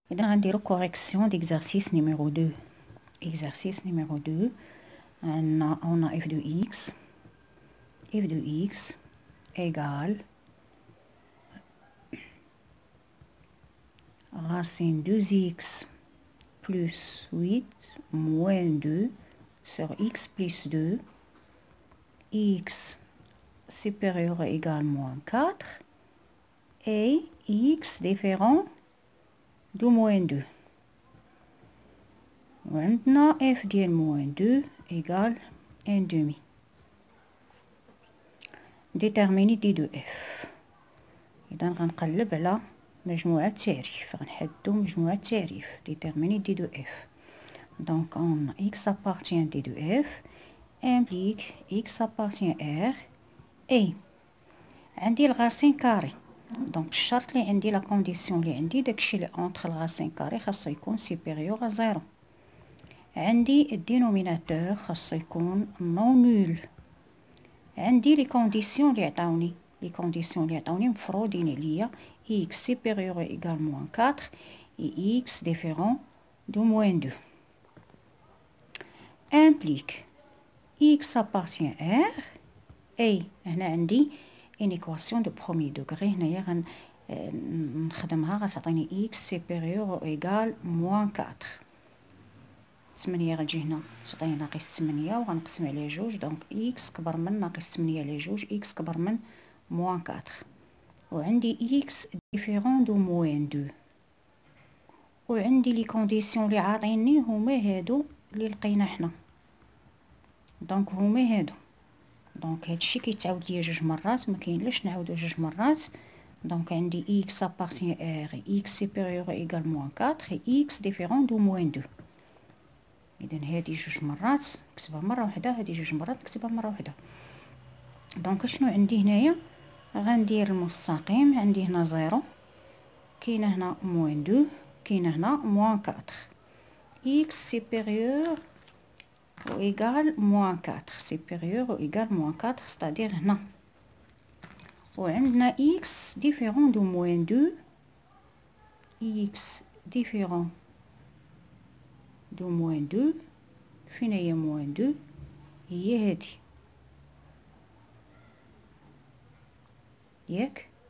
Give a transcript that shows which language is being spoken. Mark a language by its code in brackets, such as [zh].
[ar] إذا غنديرو [fr] كوريكسيون d'exercice numéro 2. Exercice numéro 2. On a f de x. f de x égale racine 2x plus 8 moins 2 sur x plus 2. X supérieur ou égal moins 4 et x différent de moins 2. Maintenant f ديال moins 2 égale 1 demi. Déterminer d de f. [ar] إذا غنقلب على مجموعة تعريف، غنحدو مجموعة تعريف. [fr] Déterminer d de f. Donc on x appartient d de f implique x appartient r et عندي الغاسين كاري. [ar] دونك الشرط اللي عندي [fr] لا كونديسيون [ar] اللي عندي داكشي اللي اونتر الغاسين كاري خاصو يكون [fr] سوبيريور ا زيرو. [ar] عندي الدينوميناتور خاصو يكون نون نول. [fr] عندي لي كونديسيون اللي عطاوني، لي كونديسيون اللي عطاوني [ar] مفروضين عليا [fr] x supérieur ou égal moins 4 et x différent de moins 2 implique x appartient r et [ar] هنا عندي [fr] une équation de premier degré. [ar] هنايا غنخدمها غتعطيني [fr] x supérieur ou égal moins 4. [ar] 8 غتجي هنا تعطيني ناقص 8 وغنقسم على جوج. دونك x كبر من ناقص 8 على جوج x كبر من [fr] moins 4. [ar] وعندي x différent de moins 2 وعندي لي كونديسيون اللي عاطيني هما هادو اللي لقينا حنا. دونك هما هادو. دونك هادشي كيتعاود ليا جوج مرات، ما كاينلاش نعاودو جوج مرات. [fr] دونك عندي x appartient r x supérieur ou égal moins 4 et x différent de moins 2. [ar] اذا هادي جوج مرات نكتبها مره واحده، هادي جوج مرات نكتبها مره واحده. دونك شنو عندي هنايا؟ غندير المستقيم. عندي هنا زيرو، كاينه هنا [fr] موان 2، [ar] كاينه هنا [fr] موان 4. x supérieur ou égal moins 4 supérieur ou égal moins 4 c'est-à-dire هنا. [ar] وعندنا [fr] x différent de moins 2 x différent de moins 2 [ar] فين هي [fr] moins 2؟ [ar] هي هادي ياك.